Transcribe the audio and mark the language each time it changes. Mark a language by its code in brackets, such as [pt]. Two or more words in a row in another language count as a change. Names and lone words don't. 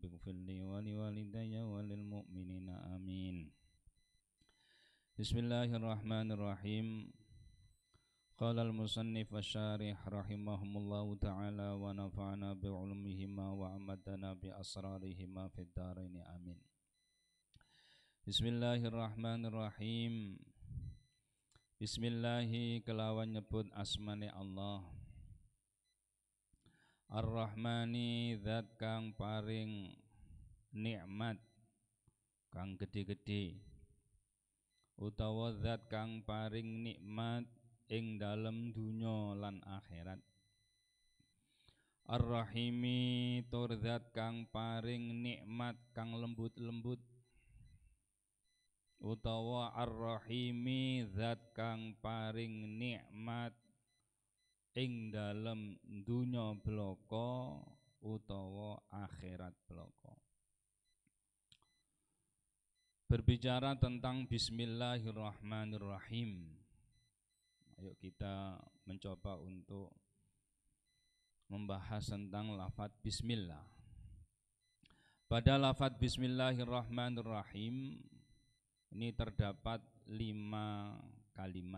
[ar] اغفر لي ولوالدي وللمؤمنين آمين بسم الله الرحمن الرحيم قال المصنف الشارح رحمهم الله تعالى ونفعنا بعلمهما وأمدنا بأسرارهما في الدارين آمين بسم الله الرحمن الرحيم Bismillahi [jv] kelawan nyebut asmane Allah Ar-Rahmani zat kang paring nikmat kang gede-gede utawa zat kang paring nikmat ing dalem dunya lan akhirat Ar-Rahimi tur zat kang paring nikmat kang lembut-lembut utawa Ar-Rahimi zat kang paring nikmat ing dalem dunya blaka utawa akhirat blaka. [id] Berbicara tentang Bismillahirrahmanirrahim. Ayo kita mencoba untuk membahas tentang lafadz bismillah. Pada lafadz Bismillahirrahmanirrahim ini terdapat 5 kalimat.